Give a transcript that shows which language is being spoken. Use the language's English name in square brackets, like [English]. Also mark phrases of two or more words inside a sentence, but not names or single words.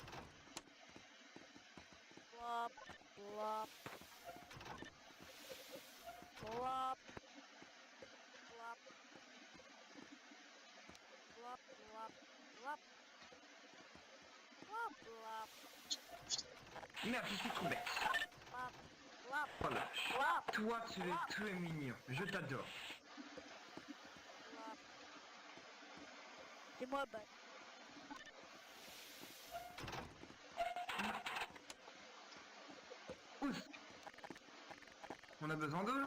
[French] Plop, plop. Plop. Plop. Plop, plop, plop. Plop, plop. Merde, je suis trop bête. Plop, plop, Voilà. plop, Toi, tu es mignon. Je t'adore. plop. C'est moi, bad. Ouf. On a besoin d'eux.